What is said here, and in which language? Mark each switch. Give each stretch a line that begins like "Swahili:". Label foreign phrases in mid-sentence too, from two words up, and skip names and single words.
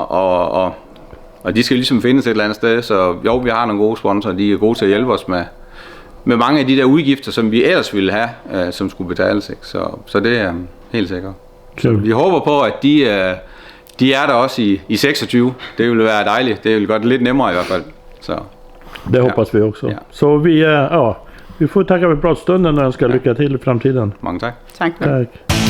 Danish: Og de skal ligesom findes et eller andet sted, så jo, vi har nogle gode sponsorer, de er gode til at hjælpe os med mange af de der udgifter, som vi ellers ville have, som skulle betales, ikke? Så det er helt sikkert. Så vi håber på, at de er der også i 26. Det vil være dejligt. Det vil gøre det lidt nemmere i hvert fald. Så,
Swedish: det hoppas vi också. Ja. Så vi får tacka för pratstunden och önska lycka till i framtiden. Många tack. Tack.